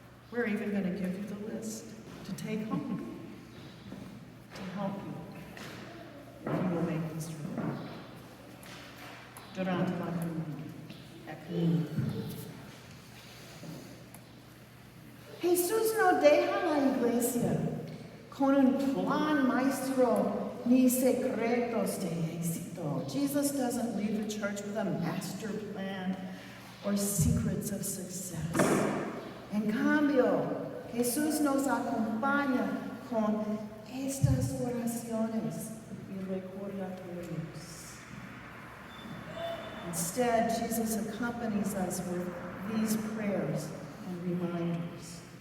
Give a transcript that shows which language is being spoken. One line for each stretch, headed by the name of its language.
English: We're even going to give you the list to take home to help you if you will make this true.
Spanish: Durante la comunión. Jesús no deja la iglesia con un plan maestro ni secretos de éxito.
English: Jesus doesn't leave the church with a master plan or secrets of success.
Spanish: En cambio, Jesús nos acompaña con estas oraciones y recordatorios.
English: Instead, Jesus accompanies us with these prayers and reminders.